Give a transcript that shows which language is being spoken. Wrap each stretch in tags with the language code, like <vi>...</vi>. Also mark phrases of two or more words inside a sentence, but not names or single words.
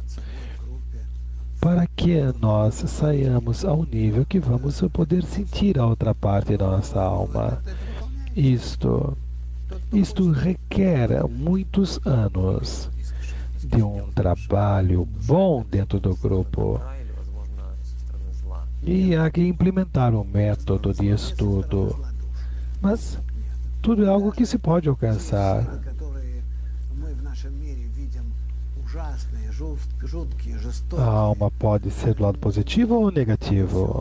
<pt>Para que nós saiamos ao nível que vamos poder sentir a outra parte da nossa alma. Isto requer muitos anos de um trabalho bom dentro do grupo.</pt> <ru>Или, возможно, со стороны зла.</ru> <pt>E há que implementar um método de estudo. Mas tudo é algo que se pode alcançar. A alma pode ser do lado positivo ou negativo.</pt>